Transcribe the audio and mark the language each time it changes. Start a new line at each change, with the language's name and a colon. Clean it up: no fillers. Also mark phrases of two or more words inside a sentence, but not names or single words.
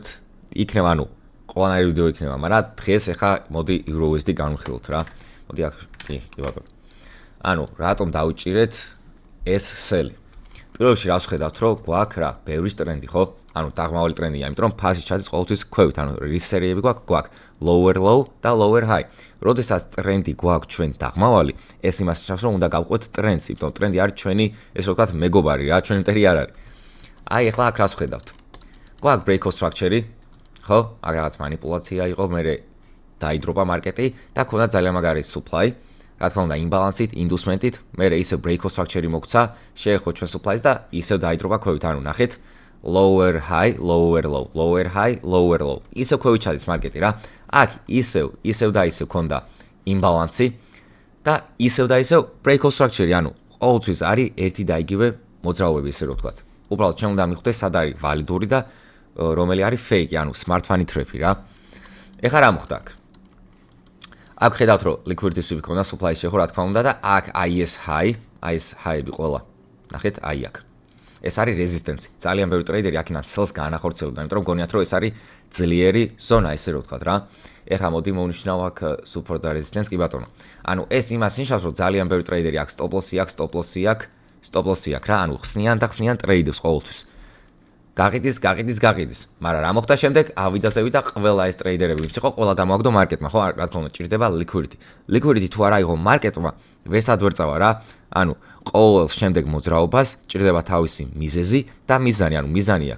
Georgian: იქნება, ანუ ყველანაირი ვიდეო იქნება, მაგრამ დღეს ახლა მოდი EURUSD განვიხილოთ რა. მოდი აქ კი ბატონო. ანუ რატომ დავუჭირეთ ეს სელი. პირველ რიგში რას ვხედავთ, რომ გვაქვს რა, ბევრი ტრენდი, ხო? ანუ დაღმავალი ტრენდია, იმიტომ რომ ფასი ჩადის ყოველთვის ქვევით, ანუ რის სერიები გვაქვს
English: lower low
Georgian: და
English: lower high.
Georgian: როდესაც ტრენდი გვაქვს ჩვენ დაღმავალი, ეს იმას ნიშნავს, რომ უნდა გავყვეთ ტრენდს, იმიტომ ტრენდი არის ჩვენი, ესე ვთქვათ, მეგობარი რა, ჩვენი მტერი არ არის. აი, ახლა აქ რას ვხედავთ? გვაქვს
English: breakout structure-ი,
Georgian: ხო? აქ რაღაც манипуляция იყო, მერე დაიდროპა მარკეტი და ქონდა ძალიან მაგარი supply. რა თქმა უნდა, იმბალანსით, ინდუსმენტით, მერე ისე
English: breakout structure-ი
Georgian: მოგვცა, შეეხო ჩვენ supply-ს და ისევ დაიდროპა ქვევით, ანუ ნახეთ,
English: lower high, lower low, lower high, lower low.
Georgian: ისევ ქვევით ჩადის მარკეტი რა. აქ ისევ და ისევ ქონდა იმბალანსი და ისევ
English: breakout structure-ი,
Georgian: ანუ ყოველთვის არის ერთი და იგივე მოძრაობები, ესე რომ ვთქვათ. უბრალოდ ჩვენ უნდა მივხვდეთ, სად არის ვალიდური და რომელი არის fake, ანუ
English: smart money trap-ი
Georgian: რა. ეხლა რა მოხდა აქ? აქ ხედავთ, რომ liquidity-ები ქონდა, supply-ში ხო, რა თქმა უნდა და აქ
English: IS high-ები
Georgian: ყველა. ნახეთ, აი აქ. ეს არის resistance. ძალიან ბევრი ტრეიდერი აქედან sell-ს გაანახორციელებდა, იმიტომ რომ გონიათ, რომ ეს არის ძლიერი ზონა, ესე რომ ვთქვათ რა. ეხლა მოდი მოვნიშნავ აქ support და resistance, კი ბატონო. ანუ ეს იმას ნიშნავს, რომ ძალიან ბევრი ტრეიდერი აქ
English: stop loss-ი
Georgian: აქვს რა, ანუ ხსნიან ტრეიდებს ყოველთვის. გაყიდის, მაგრამ რა მოხდა შემდეგ? ავიდა ზევიდა ყველა ეს ტრეიდერები, ვინც იყო, ყველა გამოაგდო მარკეტმა, ხო? რა თქმა უნდა, ჭირდება liquidity. Liquidity თუ არ აიღო მარკეტმა, ვესად ვერ წავა რა. ანუ ყოველ შემდეგ მოძრაობას ჭირდება თავისი მიზეზი და მიზანი, ანუ მიზანი აქვს.